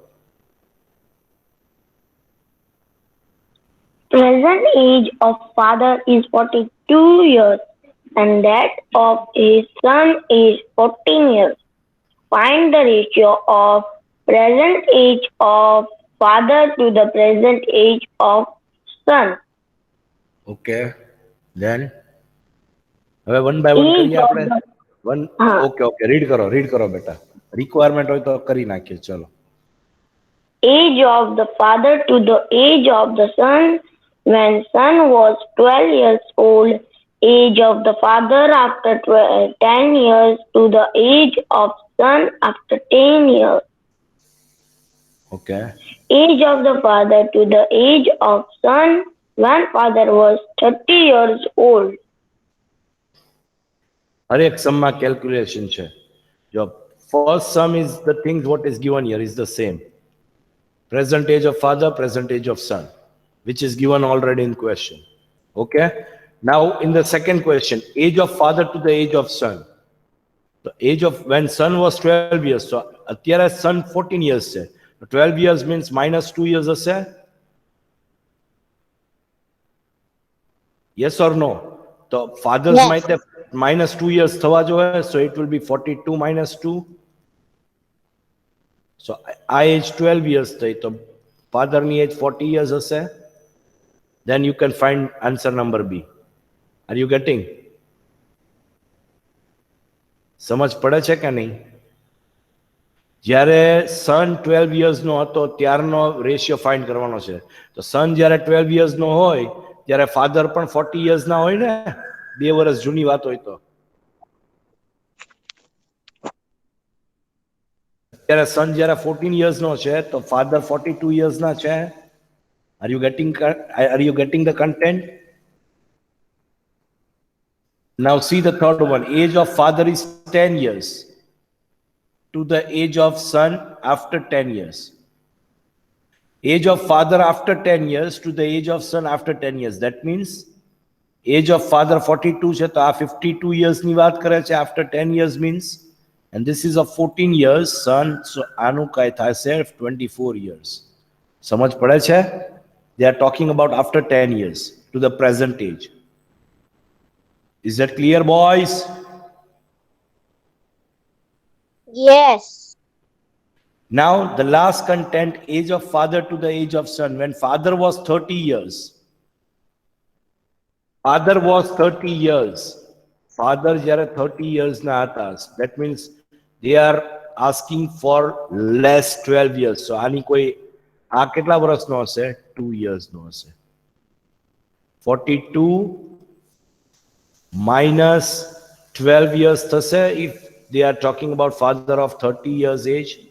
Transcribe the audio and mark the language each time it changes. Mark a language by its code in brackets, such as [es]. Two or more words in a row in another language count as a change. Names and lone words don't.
[en] Present age of father is 42 years and that of his son is 14 years. Find the ratio of present age of father to the present age of son. Okay. Then હવે one by one Age [gu] કરીએ [en] of [gu] આપણે. [en] the વન [gu] હા. [en] okay read [gu] કરો બેટા. રિક્વાયરમેન્ટ હોય તો કરી નાખીએ. ચલો. [en] age of the father to the age of the son when son was 12 years old, age of the father after 10 years to the age of son after 10 years, ઓકે age of the father to the age of son when father was 30 years old. [gu] હરેક સમમાં કેલ્ક્યુલેશન છે. [en] જો first sum is the things what is given here is the same. Present age of father, present age of son, which is given already in question. Okay. Now in the second question, age of father to the age of son. The age of when son was 12 years. [gu] So અત્યારે [en] son 14 years [gu] છે. [en] 12 years means minus 2 years [gu] હશે. [en] Yes or no? [gu] તો fathers [en] Yes. might have minus 2 years [gu] થવા જોઈએ. [en] So it will be 42 minus 2. [gu] So આ [en] age 12 years [gu] થઈ તો father ની [en] age 40 years [gu] હશે. [en] Then you can find answer number B. Are you getting? [gu] સમજ પડે છે કે નહીં? જ્યારે સન 12 years નો હતો ત્યારનો રેશિયો ફાઇન્ડ કરવાનો છે. તો સન જ્યારે 12 years નો હોય ત્યારે ફાધર પણ 40 years ના હોય ને. 2 વર્ષ જૂની વાત હોય તો. ત્યારે સન જ્યારે 14 years નો છે તો ફાધર 42 years ના છે. [en] Are you getting the content? Now see the third one. Age of father is 10 years to the age of son after 10 years. Age of father after 10 years to the age of son after 10 years. That means age of father 42 [gu] છે તો આ 52 years ની વાત કરે છે [en] after 10 years means, and this is of 14 years son, so [gu] આનું કાય થશે [en] 24 years. [gu] સમજ પડે છે? [en] They are talking about after 10 years to the present age. Is that clear, boys? Yes. Now the last content, age of father to the age of son. When father was 30 years. Father was 30 years. [gu] Father જ્યારે 30 years ના હતા. [en] That means they are asking for less 12 years. [gu] So આની કોઈ આ કેટલા વર્ષનો હશે? 2 years નો હશે. [en] 42 minus 12 years થશે if they are talking about father of 30 years age.